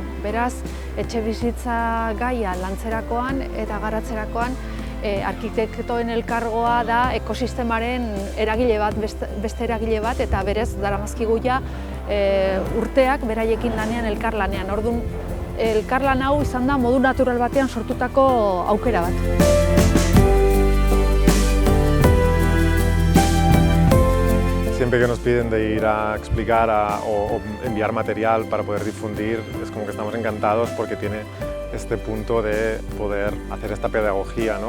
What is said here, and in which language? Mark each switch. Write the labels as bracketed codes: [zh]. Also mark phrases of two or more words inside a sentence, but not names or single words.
[eu] Beraz, etxebizitza gaia lantzerakoan eta garatzerakoan arkitektoen elkargoa da ekosistemaren eragile bat, beste eragile bat, eta berez daramazkigu ja urteak beraiekin lanean elkarlanean. Orduan, elkarlan hau izan da modu natural batean sortutako aukera bat. [es] Siempre que nos piden de ir a explicar o enviar material para poder difundir, es como que estamos encantados porque tiene este punto de poder hacer esta pedagogía, ¿no?